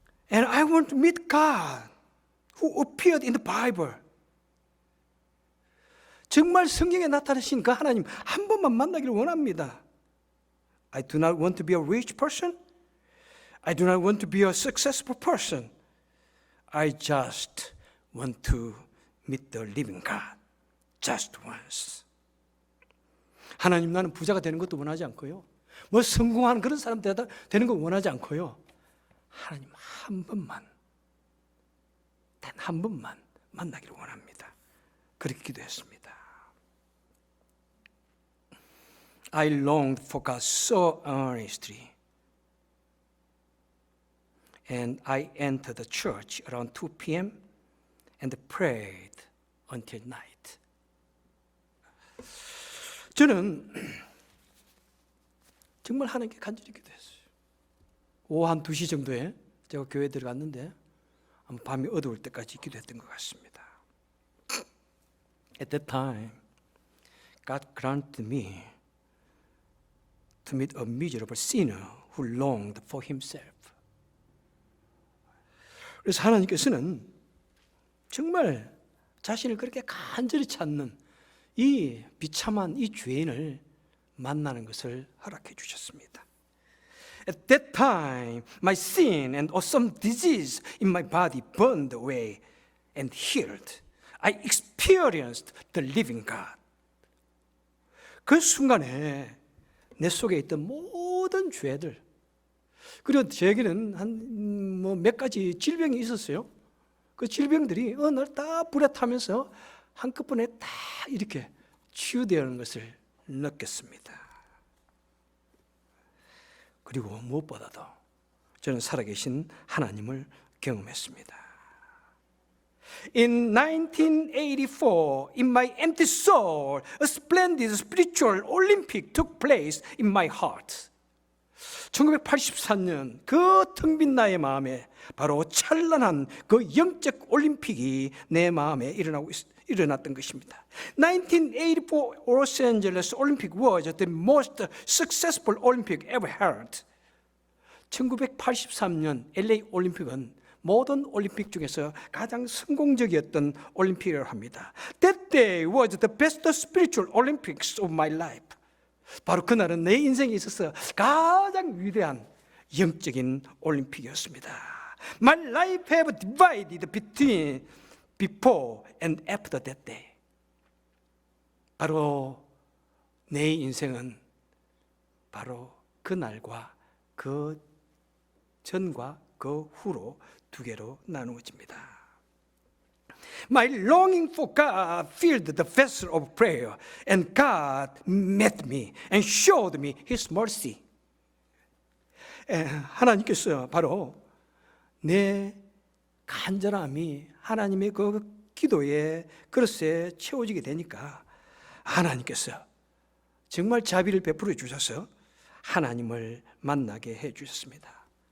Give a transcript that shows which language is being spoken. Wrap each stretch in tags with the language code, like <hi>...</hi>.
<en>And I want to meet God who appeared in the Bible.</en> <ko>정말 성경에 나타나신 그 하나님 한 번만 만나기를 원합니다.</ko> <en>I do not want to be a rich person. I do not want to be a successful person. I just want to meet the living God. Just once.</en> <ko>하나님, 나는 부자가 되는 것도 원하지 않고요. 뭐 성공하는 그런 사람 되는 거 원하지 않고요. 하나님 한 번만, 단 한 번만 만나기를 원합니다. 그렇게 기도했습니다.</ko> <en>I longed for God so earnestly. And I entered the church around 2 p.m. and prayed until night.</en> <ko>저는 정말 하나님께 간절히 기도했어요. 오후 한 2시 정도에 제가 교회에 들어갔는데 밤이 어두울 때까지 기도했던 것 같습니다.</ko> <en>At that time, God granted me to meet a miserable sinner who longed for himself.</en> <ko>그래서 하나님께서는 정말 자신을 그렇게 간절히 찾는 이 비참한 이 죄인을 만나는 것을 허락해 주셨습니다.</ko> <en>At that time, my sin and awesome disease in my body burned away and healed. I experienced the living God.</en> <ko>그 순간에 내 속에 있던 모든 죄들, 그리고 제게는 한 몇 가지 질병이 있었어요. 그 질병들이 어느 날 다 불에 타면서 한꺼번에 다 이렇게 치유되는 것을 느꼈습니다. 그리고 무엇보다도 저는 살아계신 하나님을 경험했습니다.</ko> <en>In 1984, in my empty soul, a splendid spiritual Olympic took place in my heart.</en> <ko>1984년 그 텅 빈 나의 마음에 바로 찬란한 그 영적 올림픽이 내 마음에 일어났던 것입니다.</ko> <en>1984 Los Angeles Olympic was the most successful Olympic ever held.</en> <ko>1983년 LA 올림픽은 모든 올림픽 중에서 가장 성공적이었던 올림픽이라고 합니다.</ko> <en>That day was the best spiritual Olympics of my life.</en> <ko>바로 그날은 내 인생에 있어서 가장 위대한 영적인 올림픽이었습니다.</ko> <en>My life have divided between before and after that day.</en> <ko>바로 내 인생은 바로 그날과 그 전과 그 후로 두 개로 나누어집니다.</ko> <en>My longing for God filled the vessel of prayer, and God met me and showed me His mercy.</en> <ko>하나님께서 바로 내 간절함이 하나님의 그 기도의 그릇에 채워지게 되니까 하나님께서 정말 자비를 베풀어 주셔서 하나님을 만나게 해 주셨습니다.</ko>